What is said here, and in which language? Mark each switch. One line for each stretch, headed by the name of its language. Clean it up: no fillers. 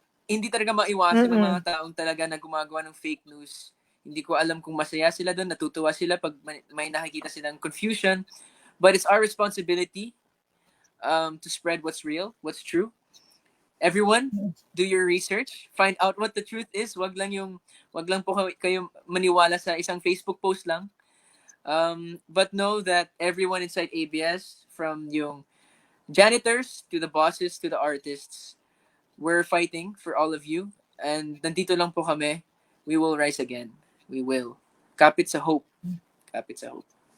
Filipino: Hindi talaga maiwasan ng mga taong talaga na gumagawa ng fake news. Hindi ko alam kung masaya sila doon, natutuwa sila pag may nakikita silang confusion.
English: But it's our responsibility to spread what's real, what's true. Everyone, do your research, find out what the truth is.
Filipino: Wag lang po kayo maniwala sa isang Facebook post lang.
English: But know that everyone inside ABS, from yung janitors to the bosses to the artists, we're fighting for all of you.
Filipino: And nandito lang po kami.
English: We will rise again. We will.
Filipino: Kapit sa hope. Kapit sa hope.